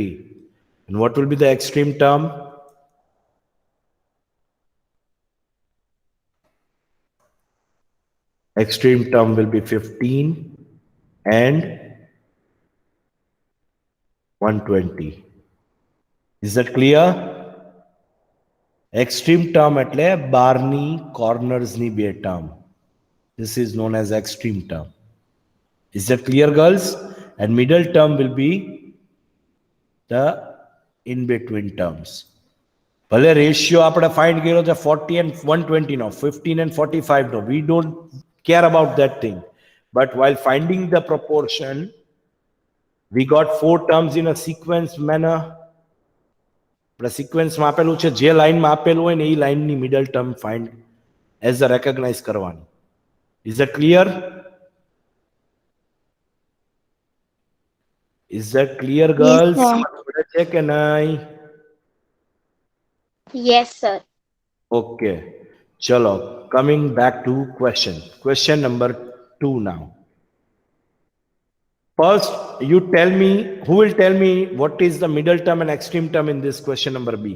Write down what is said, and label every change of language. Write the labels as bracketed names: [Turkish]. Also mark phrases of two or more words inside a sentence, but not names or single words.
[English] And what will be the extreme term? Extreme term will be 15 and 120. Is that clear? extreme term [Gujarati] એટલે બારની કોર્નર્સની બે ટર્મ. [English] This is known as extreme term. Is that clear, girls? And middle term will be the in between terms. [Gujarati] ભલે રેશિયો આપણે ફાઇન્ડ કર્યો છે 40 and 120 નો, 15 and 45 નો. [English] We don't care about that thing. But while finding the proportion, we got four terms in a sequence manner. [Gujarati] આપણે સિક્વન્સમાં આપેલું છે, જે લાઈનમાં આપેલું હોય ને એ લાઈનની [English] middle term find as a recognize [Gujarati] કરવાની. [English] Is that clear? Is that clear, girls? sir. [Gujarati] સમજ છે કે નહીં? [English] Yes, sir. Okay. Chalo, coming back to question. Question number 2 now. First, you tell me, who will tell me what is the middle term and extreme term in this question number B?